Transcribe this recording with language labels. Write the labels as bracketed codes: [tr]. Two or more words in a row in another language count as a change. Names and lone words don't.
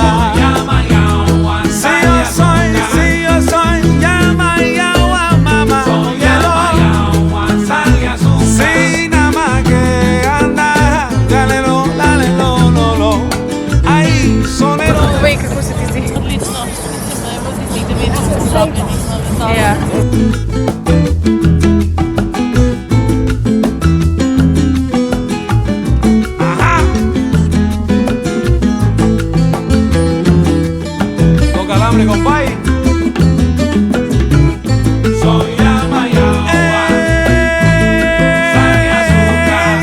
[es] Soy llama y agua, sal y azúcar. Sí, yo soy llama y agua, mamá. Soy llama y agua, sal y azúcar. Sí, nada más que anda, dale lo. Ay, sonero. [sl] Vej, kako se ti zdi? Odlično. Mislim, da je voziti 90 stopnjev, nismo na Ja. [es] Ajá. Toca el hambre, compay. Soy llama y agua, sal y azúcar.